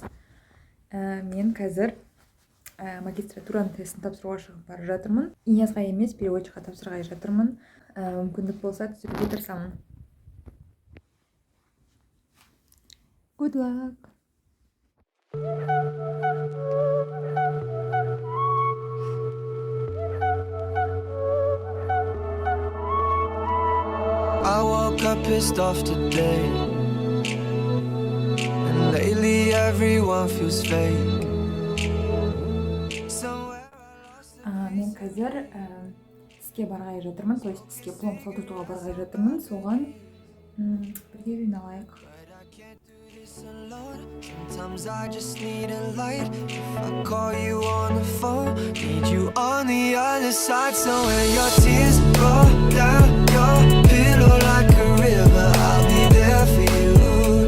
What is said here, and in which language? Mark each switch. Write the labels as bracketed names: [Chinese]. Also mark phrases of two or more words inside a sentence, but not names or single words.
[Kazakh] Мен қазір магистратураның тестін тапсыруға шығып бара жатырмын. Инязға емес, переводчикқа тапсырғалы жатырмын. Мүмкіндік болса түсіруге тырысамын. [English] Good luck. I woke up pissed off today, and lately everyone feels fake. [Kazakh] Мен қазір тіске барғалы жатырмын, [Russian] то есть [Kazakh] тіске пломб салдыртуға барғалы жатырмын. Соған бірге жиналайық. [English] Sometimes I just need a light. If I call you on the phone, need you on the other side. So when your tears roll down your pillow like a river, I'll be there for you.